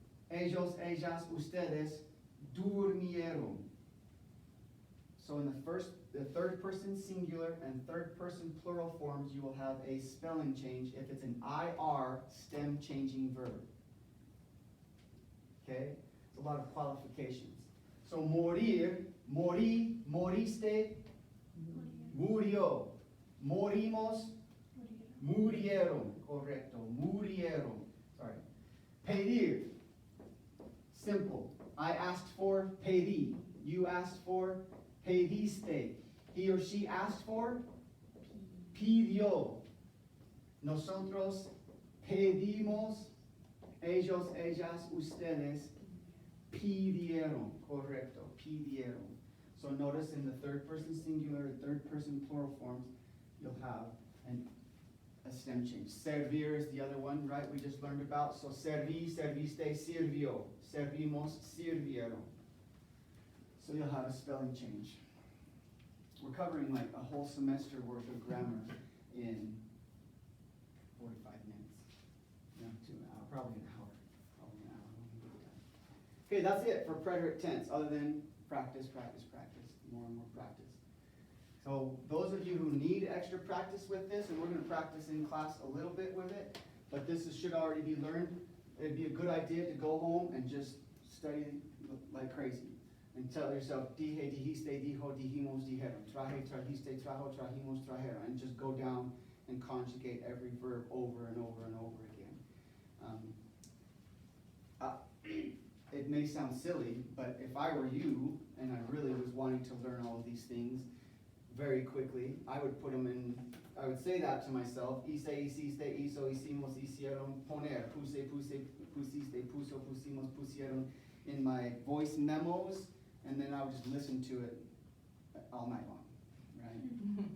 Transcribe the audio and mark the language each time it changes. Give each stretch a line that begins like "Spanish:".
Spanish: Ellos, ellas, ustedes durmieron.
English: So in the third person singular and third person plural forms, you will have a spelling change if it's an IR stem changing verb. Okay? It's a lot of qualifications.
Spanish: So morir, morí, moriste, murió. Morimos, murieron. Correcto, murieron.
English: Sorry.
Spanish: Pedir. Simple.
English: I asked for pedí. You asked for pediste. He or she asked for pidió.
Spanish: Nosotros pedimos. Ellos, ellas, ustedes pidieron. Correcto, pidieron.
English: So notice in the third person singular and third person plural forms, you'll have a stem change. Servir is the other one, right? We just learned about. So
Spanish: serví, serviste, sirvió. Servimos, sirvieron.
English: So you'll have a spelling change. We're covering like a whole semester worth of grammar in 45 minutes. No, probably an hour. Probably an hour. Okay, that's it for preterite tense, other than practice, practice, practice, more and more practice. So those of you who need extra practice with this, and we're going to practice in class a little bit with it, but should already be learned. It'd be a good idea to go home and just study like crazy. And tell yourself,
Spanish: dije, dijiste, dijo, dijimos, dijeron. Traje, trajiste, trajo, trajimos, trajeron.
English: And just go down and conjugate every verb over and over and over again. It may sound silly, but if I were you, and I really was wanting to learn all of these things very quickly, I would say that to myself,
Spanish: hice, hiciste, hizo, hicimos, hicieron, poner, puse, pusiste, puso, pusimos, pusieron,
English: in my voice memos, and then I would just listen to it all night long, right?